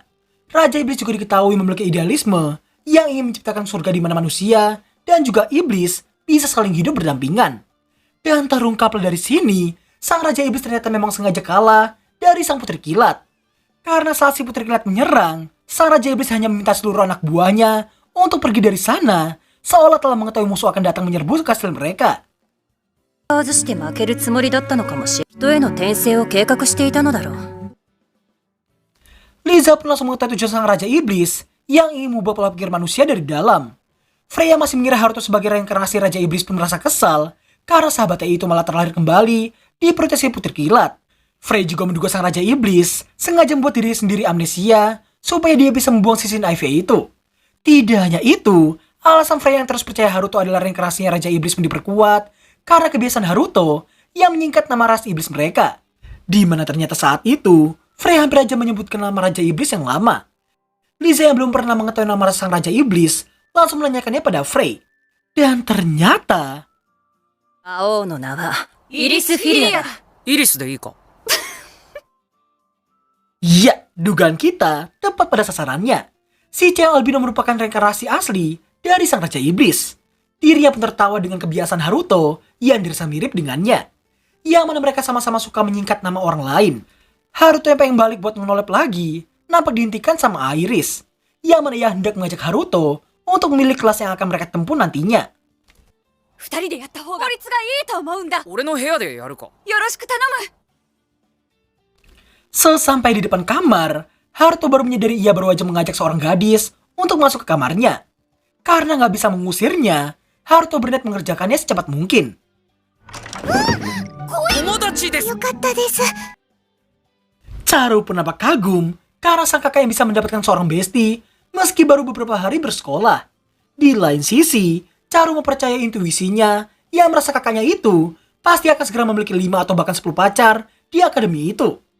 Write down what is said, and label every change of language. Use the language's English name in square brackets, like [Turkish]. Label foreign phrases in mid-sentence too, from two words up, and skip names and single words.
[Indonesian] Raja Iblis juga diketahui memiliki idealisme yang ingin menciptakan surga di mana manusia dan juga iblis bisa saling hidup berdampingan. Dan terungkaplah dari sini, sang Raja Iblis ternyata memang sengaja kalah dari sang Putri Kilat. Karena saat si Putri Kilat menyerang, sang Raja Iblis hanya meminta seluruh anak buahnya untuk pergi dari sana, seolah telah mengetahui musuh akan datang menyerbu kastil mereka. [Japanese] 外して負けるつもりだったのかもしれ人への転生を計画していたのだろう [Indonesian] Liza pun langsung mengetahui tujuan sang Raja Iblis yang ingin mengubah pola pikir manusia dari dalam. Freya masih mengira Haruto sebagai reinkarnasi Raja Iblis pun merasa kesal karena sahabatnya itu malah terlahir kembali di perutnya si Putri Kilat. Freya juga menduga sang Raja Iblis sengaja membuat diri sendiri amnesia supaya dia bisa membuang sisi Ivy itu. Tidak hanya itu, alasan Freya yang terus percaya Haruto adalah reinkarnasinya Raja Iblis pun diperkuat karena kebiasaan Haruto yang menyingkat nama ras iblis mereka. Di mana ternyata saat itu, Freya hampir aja menyebutkan nama Raja Iblis yang lama. Liza yang belum pernah mengetahui nama sang Raja Iblis langsung menanyakannya pada Frey. Dan ternyata... [Japanese] 青の名はイリス・フィリアだイリスでいいか？ [Indonesian] Ya, dugaan kita tepat pada sasarannya. Si cewek albino merupakan reinkarnasi asli dari sang Raja Iblis. Dirinya pun tertawa dengan kebiasaan Haruto yang dirasa mirip dengannya. yang mana mereka sama-sama suka menyingkat nama orang lain. Haruto yang pengen balik buat menolep lagi, nampak dihentikan sama Iris, yang mana ia hendak mengajak Haruto untuk memilih kelas yang akan mereka tempuh nantinya. [Japanese] 二人でやった方が効率がいいと思うんだ。俺の部屋でやるか。よろしく頼む。 [Indonesian] Sesampai di depan kamar, Haruto baru menyadari ia baru aja mengajak seorang gadis untuk masuk ke kamarnya. Karena nggak bisa mengusirnya, Haruto berniat mengerjakannya secepat mungkin. [Japanese] 友達です。 [Indonesian] Charu pun nampak kagum karena sang kakak yang bisa mendapatkan seorang bestie meski baru beberapa hari bersekolah. Di lain sisi, Charu mempercayai intuisinya yang merasa kakaknya itu pasti akan segera memiliki 5 atau bahkan 10 pacar di akademi itu.